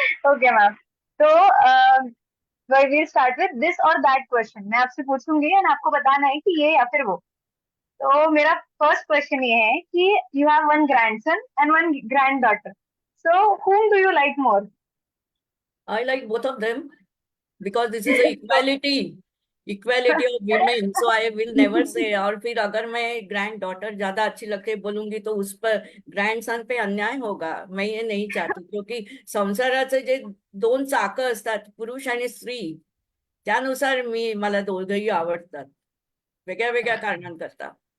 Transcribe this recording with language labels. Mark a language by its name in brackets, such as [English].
[English] Okay ma'am, तो we start with this or that question. [Hindi] मैं आपसे पूछूंगी एंड आपको बताना है कि ये या फिर वो. तो मेरा फर्स्ट क्वेश्चन ये है कि [English] You have one grandson and one granddaughter, so whom do you like more? I like both of them because this is a equality of women, so I will never say. [Hindi] और फिर अगर मैं grand daughter ज्यादा अच्छी लगते बोलूंगी तो उस पर ग्रँडसन पे अन्याय होगा. मैं ये नहीं चाहती, क्योंकि [Marathi] संसाराचे जे दोन चाकं असतात, पुरुष आणि स्त्री, त्यानुसार मला दोघंही आवडतात, वेगळ्या वेगळ्या कारणांकरता.